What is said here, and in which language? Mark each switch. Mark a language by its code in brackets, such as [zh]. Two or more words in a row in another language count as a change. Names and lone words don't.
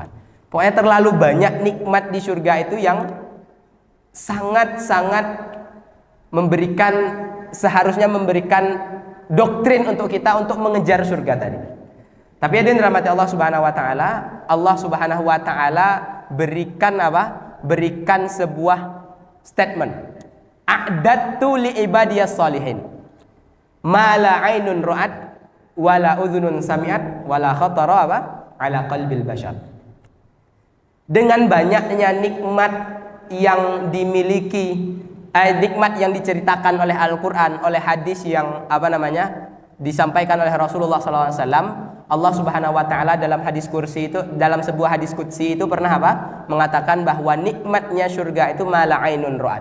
[id] Pokoknya terlalu banyak nikmat di surga itu yang sangat-sangat seharusnya memberikan doktrin untuk kita untuk mengejar surga tadi. Tapi hadirin dirahmati Allah [ar] سبحانه وتعالى, [id] Allah [ar] سبحانه وتعالى [id] berikan apa? Berikan sebuah statement. [ar] أعددت لعبادي الصالحين ما لا عين رأت ولا أذن سمعت ولا خطر apa? على قلب البشر. [id] Dengan banyaknya nikmat yang dimiliki, nikmat yang diceritakan oleh Al-Quran, oleh hadis yang disampaikan oleh Rasulullah SAW, Allah [ar] سبحانه وتعالى [id] dalam hadis kursi itu, dalam sebuah hadis qudsi itu pernah mengatakan bahwa nikmatnya surga itu [ar] ما لا عين رأت.